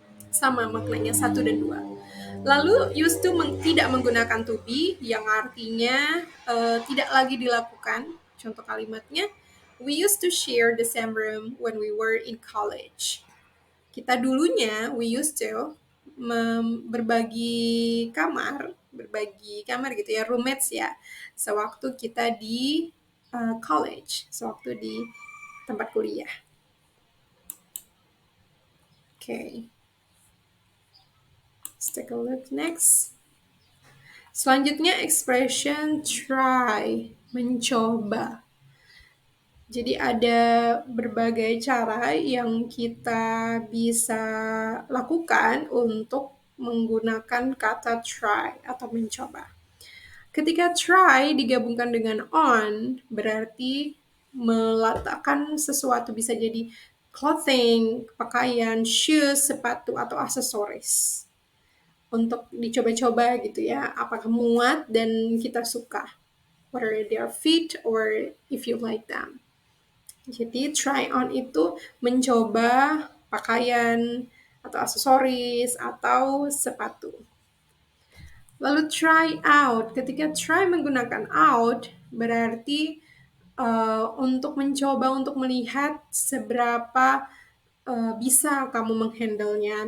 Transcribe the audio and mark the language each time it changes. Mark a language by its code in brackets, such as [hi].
[id] Sama maknanya satu dan dua. Lalu used to tidak menggunakan to be yang artinya tidak lagi dilakukan. Contoh kalimatnya, [en] we used to share the same room when we were in college. [id] Kita dulunya, [en] we used to [id] berbagi kamar gitu ya, roommates ya, sewaktu kita di college, sewaktu di tempat kuliah. [en] Okay. Let's take a look next. [id] Selanjutnya expression try, mencoba. Jadi ada berbagai cara yang kita bisa lakukan untuk menggunakan kata try atau mencoba. Ketika try digabungkan dengan on, berarti meletakkan sesuatu, bisa jadi clothing, pakaian, shoes, sepatu, atau aksesoris. Untuk dicoba-coba gitu ya, apakah muat dan kita suka. [en] Whether they are fit or if you like them. [id] Jadi try on itu mencoba pakaian atau aksesoris atau sepatu. Lalu try out, ketika try menggunakan out berarti untuk mencoba, untuk melihat seberapa bisa kamu menghandle-nya.